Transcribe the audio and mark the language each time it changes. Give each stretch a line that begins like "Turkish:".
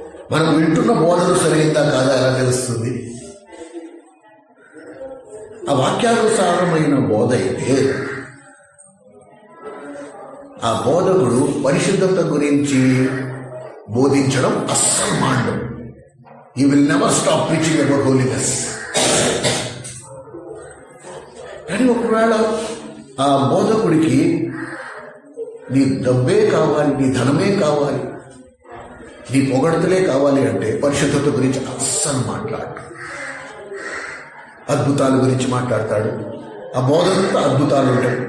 Telugu: మనం వింటున్న బోధన సరైందా కాదా ఎలా తెలుస్తుంది? ఆ వాక్యానుసారమైన బోధ అయితే ఆ బోధకుడు పరిశుద్ధత గురించి బోధించడం అస్సలు మాండం.
English: He will never stop preaching about holiness.
Telugu: కానీ ఒకవేళ ఆ బోధకుడికి నీ డబ్బే కావాలి, నీ ధనమే కావాలి, నీ పొగడతలే కావాలి అంటే పరిశుద్ధత గురించి అస్సలు మాట్లాడు. అద్భుతాల గురించి మాట్లాడతాడు. ఆ బోధనంతా అద్భుతాలు ఉంటాయి.